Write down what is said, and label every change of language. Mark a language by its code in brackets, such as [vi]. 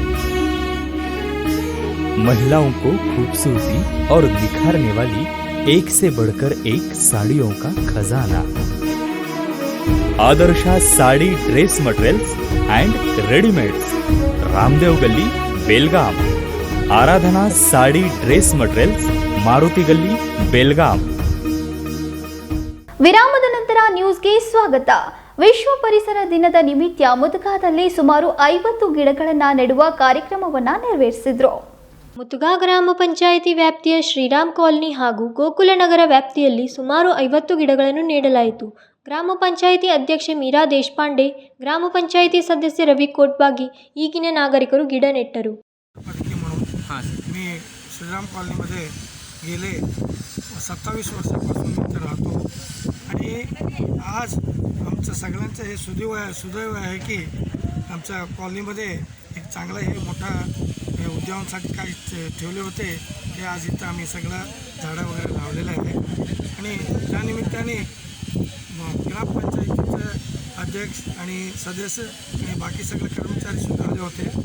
[hi] महिलाओं को खूबसूरती और निखारने वाली एक से बढ़कर एक साड़ियों का खजाना। Adarsha sari dress materials and readymades, Ramdev गली बेलगाम। आराधना साड़ी ड्रेस मटेरियल्स, मारुति गली बेलगाम। [kn] ವಿರಾಮದ ನಂತರ ನ್ಯೂಸ್ಗೆ ಸ್ವಾಗತ. ವಿಶ್ವ ಪರಿಸರ ದಿನದ ನಿಮಿತ್ತ ಮುತುಗಾದಲ್ಲಿ ಸುಮಾರು 50 ಗಿಡಗಳನ್ನು ನೆಡುವ ಕಾರ್ಯಕ್ರಮವನ್ನು ನೆರವೇರಿಸಿದರು. ಮುತುಗಾ ಗ್ರಾಮ ಪಂಚಾಯಿತಿ ವ್ಯಾಪ್ತಿಯ ಶ್ರೀರಾಮ್ ಕಾಲನಿ ಹಾಗೂ ಗೋಕುಲ ನಗರ ವ್ಯಾಪ್ತಿಯಲ್ಲಿ ಸುಮಾರು 50 ಗಿಡಗಳನ್ನು ನೆಡಲಾಯಿತು. ಗ್ರಾಮ ಪಂಚಾಯಿತಿ ಅಧ್ಯಕ್ಷೆ ಮೀರಾ ದೇಶಪಾಂಡೆ, ಗ್ರಾಮ ಪಂಚಾಯಿತಿ सदस्य रवी कोटबागी ಈಗಿನ ನಾಗರಿಕರು ಗಿಡ ನೆಟ್ಟರು. [mr] मी श्रीराम कॉलनीमध्ये गेले 27 वर्षापासून इथे राहतो आणि आज आमचं सगळ्यांचं हे सुदैव आहे की आमच्या कॉलनीमध्ये एक चांगलं हे मोठा उद्यानासाठी काही ठेवले होते ते आज इथं आम्ही सगळं झाडं वगैरे लावलेलं आहे आणि त्यानिमित्ताने ग्रामपंचायतीचे अध्यक्ष आणि सदस्य आणि बाकी सगळे कर्मचारीसुद्धा आले होते.